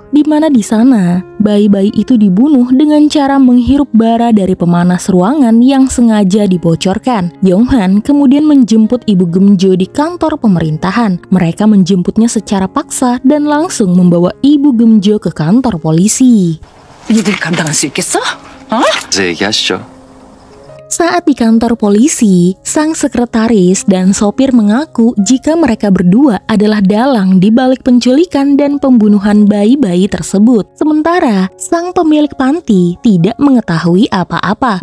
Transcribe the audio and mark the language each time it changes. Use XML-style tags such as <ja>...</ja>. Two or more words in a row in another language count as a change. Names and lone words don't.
<id>Di mana di sana, bayi-bayi itu dibunuh dengan cara menghirup bara dari pemanas ruangan yang sengaja dibocorkan. Yonghan kemudian menjemput Ibu Gemjo di kantor pemerintahan. Mereka menjemputnya secara paksa dan langsung membawa Ibu Gemjo ke kantor polisi.</id> <ko>니들 감당할 수 있겠어? 이제 얘기하시죠.</ko> <id>Saat di kantor polisi, sang sekretaris dan sopir mengaku jika mereka berdua adalah dalang di balik penculikan dan pembunuhan bayi-bayi tersebut. Sementara, sang pemilik panti tidak mengetahui apa-apa.</id>